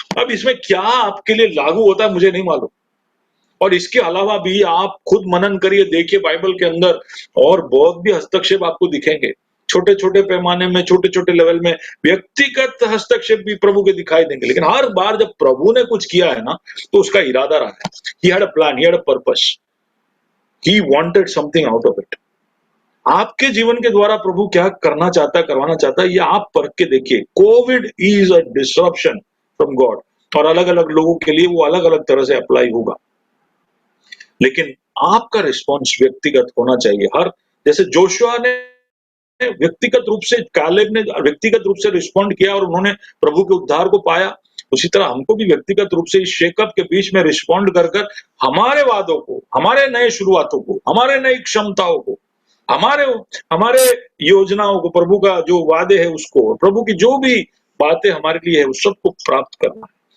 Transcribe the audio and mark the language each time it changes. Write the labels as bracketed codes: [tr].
[hi] अब इसमें क्या आपके लिए लागू होता है मुझे नहीं मालूम। और इसके अलावा भी आप खुद मनन करिए, देखिए बाइबल के अंदर और बहुत भी हस्तक्षेप आपको दिखेंगे। छोटे छोटे पैमाने में, छोटे छोटे लेवल में व्यक्तिगत हस्तक्षेप भी प्रभु के दिखाई देंगे, लेकिन हर बार जब प्रभु ने कुछ किया है ना, तो उसका इरादा रहा है। [en] He had a plan, he had a purpose. He wanted something out of it. [hi] आपके जीवन के द्वारा प्रभु क्या करना चाहता है, करवाना चाहता है, ये आप परख के देखिए। [en] COVID is a disruption from God, [hi] और अलग अलग लोगों के लिए वो अलग अलग तरह से अप्लाई होगा, लेकिन आपका रिस्पॉन्स व्यक्तिगत होना चाहिए। हर जैसे जोशुआ ने व्यक्तिगत रूप से, कालेब ने व्यक्तिगत रूप से रिस्पॉन्ड किया और उन्होंने प्रभु के उद्धार को पाया, उसी तरह हमको भी व्यक्तिगत रूप से इस शेकअप के बीच में रिस्पॉन्ड कर कर हमारे वादों को, हमारे नए शुरुआतों को, हमारे नई क्षमताओं को, हमारे योजनाओं को, प्रभु का जो वादे है उसको, प्रभु की जो भी बातें हमारे लिए है उस सबको प्राप्त करना है।